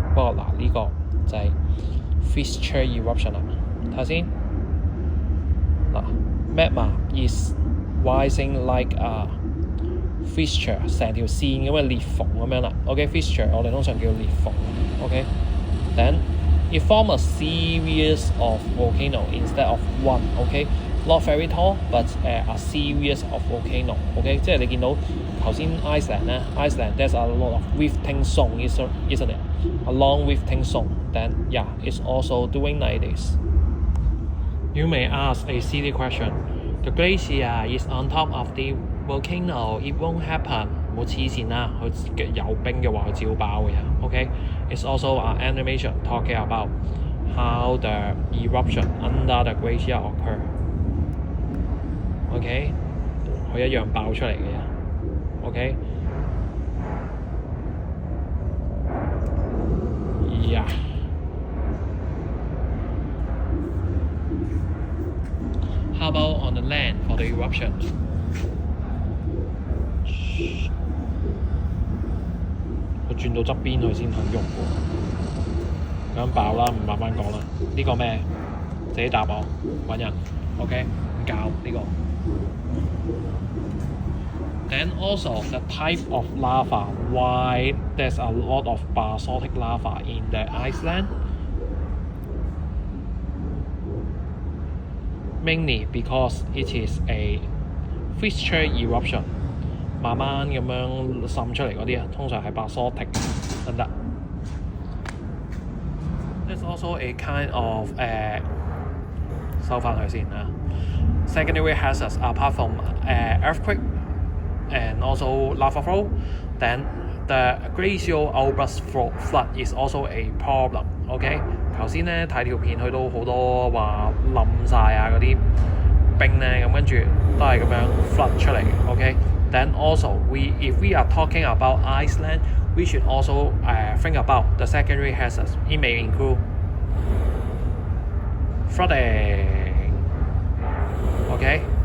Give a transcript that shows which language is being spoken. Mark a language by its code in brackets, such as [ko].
[yue] 不過嗱呢個就係 fissure eruption 啦，睇下先。嗱 ， [en] magma is rising like a fissure， [yue] 成條線咁嘅裂縫咁樣啦。 OK，fissure 我哋通常叫裂縫。 [en] OK，then it forms a series of volcano instead of one. OK, not very tall, but a series of volcano. OK， [yue] 即係你見到頭先 Iceland 咧 [en] ，Iceland there's a lot of rifting zone, isn't it? A long rifting zone. Then yeah, it's also doing like this. You may ask a silly question. The glacier is on top of the volcano. It won't happen. [yue] 唔好黐線啦，佢有冰嘅話，佢照爆嘅。 [en] OK, it's also an animation talking about how the eruption under the glacier occur. [yue] OK， 佢一樣爆出嚟嘅。 [en] OK， yeah. How about on the land for the eruption? [yue] 佢轉到側邊佢先肯用喎，咁爆啦，唔慢慢講啦。呢個咩？自己答我，揾人。OK， 唔教呢個。 [en] Then also the type of lava. Why there's a lot of basaltic lava in the Iceland? Mainly because it is a fissure eruption. [yue] 慢慢咁樣滲出嚟嗰啲啊，通常係basaltic得唔得 ？ [en] There's also a kind of [yue] 收翻佢先啊。 [en] Secondary hazards apart from earthquake and also lava flow, then the glacial outburst flood is also a problem. [yue] OK， 頭先咧睇條片，去到好多話冧晒啊嗰啲冰咧，咁跟住都係咁樣 flood 出嚟嘅。 [en] OK。Then also, if we are talking about Iceland, we should also think about the secondary hazards. It may include flooding. Okay.